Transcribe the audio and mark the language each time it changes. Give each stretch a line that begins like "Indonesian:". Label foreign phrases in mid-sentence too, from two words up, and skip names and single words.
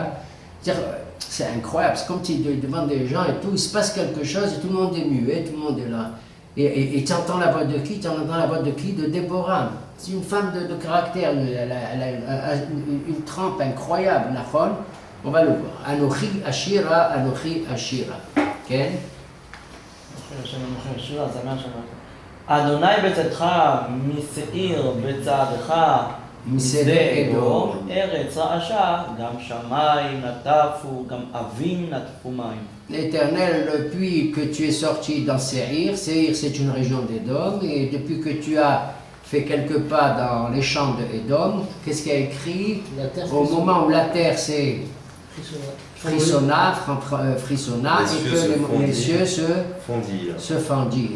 French: C'est incroyable, c'est comme tu demandes des gens et tout, il se passe quelque chose et tout le monde est muet, tout le monde est là. Et tu entends la voix de qui? Tu entends la voix de qui? De Déborah. C'est une femme de caractère, elle a une trempe incroyable, Nachon. On va le voir.
Hebrew: אנכי אשירה. כן? אדוני בצאתך משעיר בצעדך משדה אדום, ארץ רעשה, גם שמיים נטפו, גם אבים נטפו מים.
French: L'Éternel, depuis que tu es sorti dans Séhir, Séhir c'est une région d'Édom, et depuis que tu as fait quelques pas dans les champs d'Édom, qu'est-ce qu'il y a écrit? Au moment où la terre s'est frissonna, et que les cieux se fendirent.